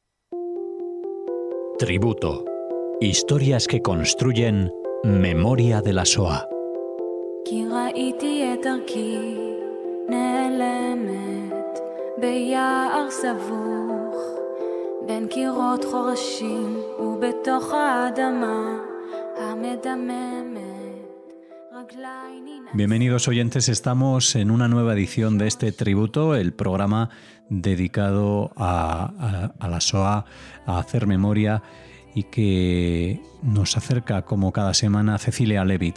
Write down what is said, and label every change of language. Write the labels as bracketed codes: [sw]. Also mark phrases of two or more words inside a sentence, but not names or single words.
[es] Tributo. Historias que construyen memoria de la Shoah. [he] כי ראיתי את דרכי נעלמת ביער סבוך בין קירות חורשים ובתוך האדמה המדממת. [es] Bienvenidos oyentes, estamos en una nueva edición de este tributo, el programa dedicado a la Shoah, a hacer memoria y que nos acerca como cada semana Cecilia Levitt.